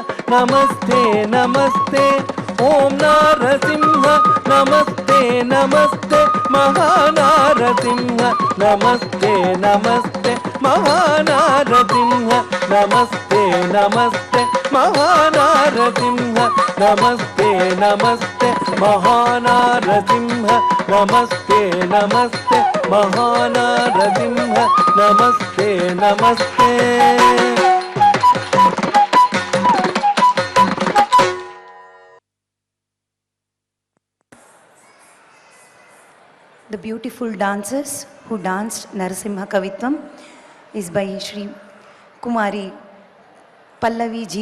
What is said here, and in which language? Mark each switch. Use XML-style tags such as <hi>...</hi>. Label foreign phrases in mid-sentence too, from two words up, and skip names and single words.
<sa>ನಮಸ್ತೆ ನಮಸ್ತೆ ಓಂ ನಾರಸಿಂಹ ನಮಸ್ತೆ ನಮಸ್ತೆ ಮಹಾನಾರಸಿಂಹ ನಮಸ್ತೆ ನಮಸ್ತೆ ಮಹಾನಾರಸಿಂಹ ನಮಸ್ತೆ ನಮಸ್ತೆ ಮಹಾನಾರಸಿಂಹ ನಮಸ್ತೆ ನಮಸ್ತೆ ಮಹಾನಾರಸಿಂಹ ನಮಸ್ತೆ ನಮಸ್ತೆ ಮಹಾನಾರಸಿಂಹ ನಮಸ್ತೆ ನಮಸ್ತೆ.</sa> <en>The beautiful dancers who danced Narasimha Kavitvam is by Shri Kumari Pallavi G.</en>